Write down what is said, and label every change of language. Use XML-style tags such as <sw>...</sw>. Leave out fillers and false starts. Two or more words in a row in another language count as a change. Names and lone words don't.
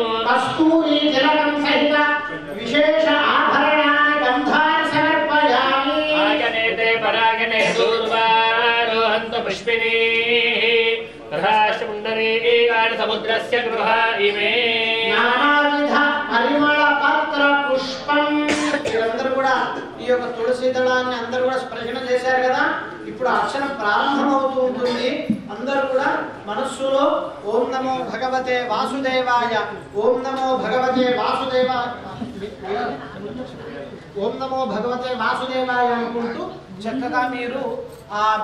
<sa>कस्तूरी तिलकं सहित विशेष आभरणानि गन्धानि समर्पयामि आगनेते परागने दूर्वारोहन्तु पुष्पिणीः तथाश्चुण्डरीकान् समुद्रस्य गृहा इमे नानाविध परिमళ పత్ర పుష్పం</sa> <te>అందరూ కూడా ఈ యొక్క తులసి దళాన్ని అందరూ కూడా స్పర్శన చేశారు కదా ఇప్పుడు అర్చన ప్రారంభమవుతూ ఉంటుంది అందరూ కూడా మనస్సులో</te> <sa>ఓం నమో భగవతే వాసుదేవాయ ఓం నమో భగవతే వాసుదేవాయ ఓం నమో భగవతే వాసుదేవాయ</sa> <te>అనుకుంటూ చక్కగా మీరు ఆ</te>